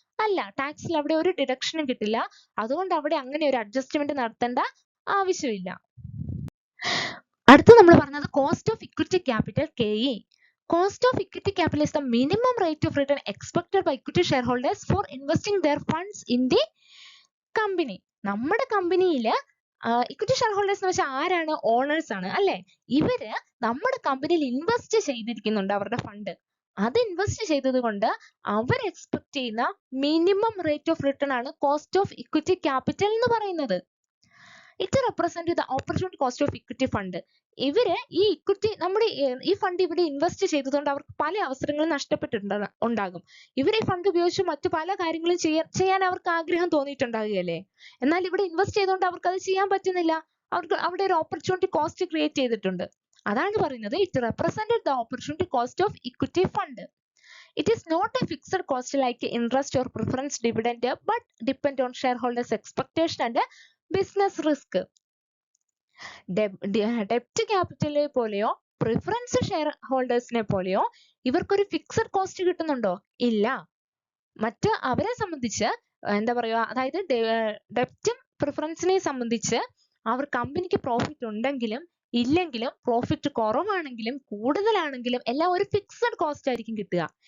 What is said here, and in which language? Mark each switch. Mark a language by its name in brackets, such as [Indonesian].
[Malayalam] അല്ല, ടാക്സിൽ അവിടെ ഒരു ഡിഡക്ഷനും കിട്ടില്ല. അതുകൊണ്ട് അവിടെ അങ്ങനെ ഒരു അഡ്ജസ്റ്റ്മെന്റ് നടത്തേണ്ട ആവശ്യമില്ല. അടുത്ത നമ്മൾ പറഞ്ഞത് cost of equity capital, KE. [English] Cost of equity capital is the minimum rate of return expected by equity shareholders for investing their funds in the company. [Malayalam] നമ്മുടെ കമ്പനിയില് ഇക്വിറ്റി ഷെയർ ഹോൾഡേഴ്സ് എന്ന് വെച്ചാൽ ആരാണ്? ഓണേഴ്സ് ആണ് അല്ലെ? ഇവര് നമ്മുടെ കമ്പനിയിൽ ഇൻവെസ്റ്റ് ചെയ്തിരിക്കുന്നുണ്ട് അവരുടെ ഫണ്ട്. അത് ഇൻവെസ്റ്റ് ചെയ്തത് കൊണ്ട് അവർ എക്സ്പെക്ട് ചെയ്യുന്ന മിനിമം റേറ്റ് ഓഫ് റിട്ടേൺ ആണ് കോസ്റ്റ് ഓഫ് ഇക്വിറ്റി ക്യാപിറ്റൽ എന്ന് പറയുന്നത്. [English] It represent the opportunity cost of equity fund. [Malayalam] ഇവര് ഈ ഇക്വിറ്റി നമ്മുടെ ഈ ഫണ്ട് ഇവിടെ ഇൻവെസ്റ്റ് ചെയ്തതുകൊണ്ട് അവർക്ക് പല അവസരങ്ങളും നഷ്ടപ്പെട്ടിട്ടുണ്ടാകും. ഇവർ ഈ ഫണ്ട് ഉപയോഗിച്ച് മറ്റു പല കാര്യങ്ങളും ചെയ്യാൻ അവർക്ക് ആഗ്രഹം തോന്നിയിട്ടുണ്ടാകുകയല്ലേ? എന്നാൽ ഇവിടെ ഇൻവെസ്റ്റ് ചെയ്തുകൊണ്ട് അവർക്ക് അത് ചെയ്യാൻ പറ്റുന്നില്ല. അവർക്ക് അവിടെ ഒരു ഓപ്പർച്യൂണിറ്റി കോസ്റ്റ് ക്രിയേറ്റ് ചെയ്തിട്ടുണ്ട്. അതാണ് പറയുന്നത് [English] It represented the opportunity cost of equity fund. It is not a fixed cost like interest or preference dividend, but depend on shareholders' expectation and business risk. [Malayalam] ഡെപ്റ്റ് ക്യാപിറ്റലിനെ പോലെയോ പ്രിഫറൻസ് ഷെയർ ഹോൾഡേഴ്സിനെ പോലെയോ ഇവർക്കൊരു fixed cost കിട്ടുന്നുണ്ടോ? ഇല്ല. മറ്റ് അവരെ സംബന്ധിച്ച് എന്താ പറയുക, അതായത് ഡെപ്റ്റും പ്രിഫറൻസിനെ സംബന്ധിച്ച് അവർ കമ്പനിക്ക് പ്രോഫിറ്റ് ഉണ്ടെങ്കിലും ഇല്ലെങ്കിലും, പ്രോഫിറ്റ് കുറവാണെങ്കിലും കൂടുതലാണെങ്കിലും എല്ലാം ഒരു ഫിക്സഡ് കോസ്റ്റ് ആയിരിക്കും കിട്ടുക.